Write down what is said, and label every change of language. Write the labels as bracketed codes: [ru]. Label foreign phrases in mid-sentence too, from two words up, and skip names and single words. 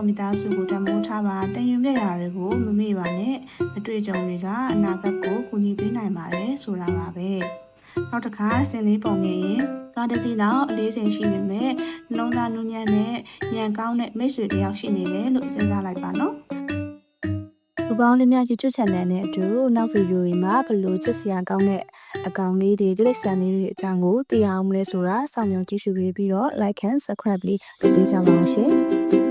[my] မိသားစုကိုတမိုးထားပါတင်ယူခဲ့တာတွေကိုမမေ့ပါနဲ့အတွေ့အကြုံတွေကအနာဂတ်ကိုကူညီပေးနိုင်ပါတယ်ဆိုတာပါပဲနောက်တစ်ခါစင်လေးပုံမြင်ရင်ကားတစ်စီးလောက်အလေးချိန်ရှိပေမဲ့နှလုံးသားနူးညံ့တဲ့ဉာဏ်ကောင်းတဲ့မိတ်ဆွေတယောက်ရှိနေတယ်လို့စဉ်းစားလိုက်ပါနော်လူပေါင်းလေးများ YouTube channel နဲ့အတူနောက်ဗီဒီယိုတွေမှာဘယ်လိုချစ်စရာကောင်းတဲ့အကောင်လေးတွေတိရစ္ဆာန်လေးတွေအကြောင်းကိုသိအောင်မလဲဆိုတာစောင့်မျှော်ကြည့်ရှုပေးပြီးတော့ [en] like and subscribe [my] လေးလုပ်ပေးကြပါဦးရှင်